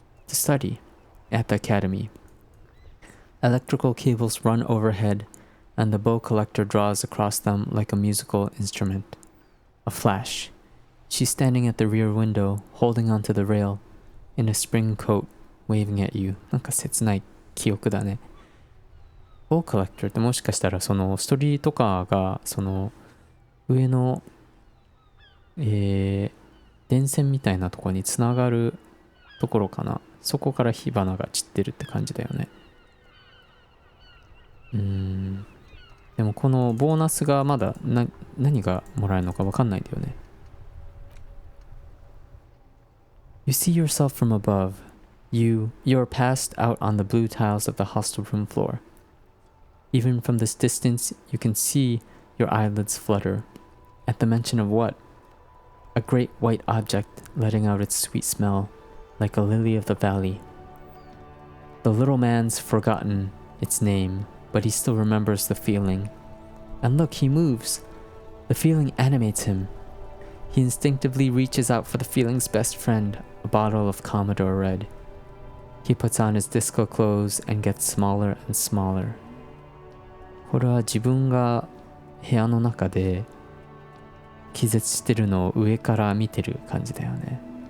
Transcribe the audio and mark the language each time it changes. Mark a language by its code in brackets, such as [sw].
[en] To study at the academy. Electrical cables run overhead, and the bow collector draws across them like a musical instrument. A flash. She's standing at the rear window, holding onto the rail, in a spring coat, waving at you. [ja] なんか切ない記憶だね。ボーコレクターってもしかしたらそのストーリーとかがその上の、電線みたいなところにつながるところかな。そこから火花が散ってるって感じだよね。でもこのボーナスがまだ何がもらえるのか分かんないんだよね。 [en] You see yourself from above. You're passed out on the blue tiles of the hostel room floor. Even from this distance, you can see your eyelids flutter. At the mention of what? A great white object letting out its sweet smell, like a lily of the valley. The little man's forgotten its name, but he still remembers the feeling. And look, he moves. The feeling animates him. He instinctively reaches out for the feeling's best friend, a bottle of Commodore Red. He puts on his disco clothes and gets smaller and smaller. [ja] これは自分が部屋の中で気絶してるのを上から見てる感じだよね。